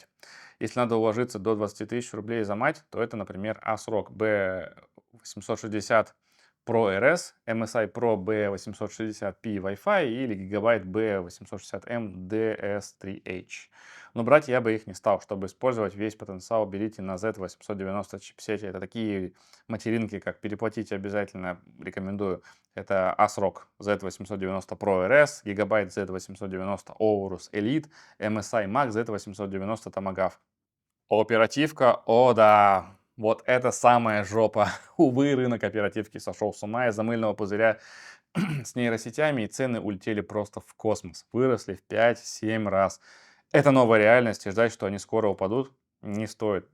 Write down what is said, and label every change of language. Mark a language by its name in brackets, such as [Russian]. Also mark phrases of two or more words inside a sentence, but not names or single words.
[Russian] Если надо уложиться до 20 тысяч рублей за мать, то это, например, ASRock B860 Pro RS, MSI Pro B860p Wi-Fi или Gigabyte B860M DS3H. Но брать я бы их не стал. Чтобы использовать весь потенциал, берите на Z890 чипсете. Это такие материнки, как переплатить обязательно рекомендую. Это ASRock Z890 Pro RS, Gigabyte Z890 Aorus Elite, MSI Max Z890 Tomahawk. Оперативка, о да, вот это самая жопа. Увы, рынок оперативки сошел с ума из-за мыльного пузыря с нейросетями, и цены улетели просто в космос. Выросли в 5-7 раз. Это новая реальность, и ждать, что они скоро упадут, не стоит.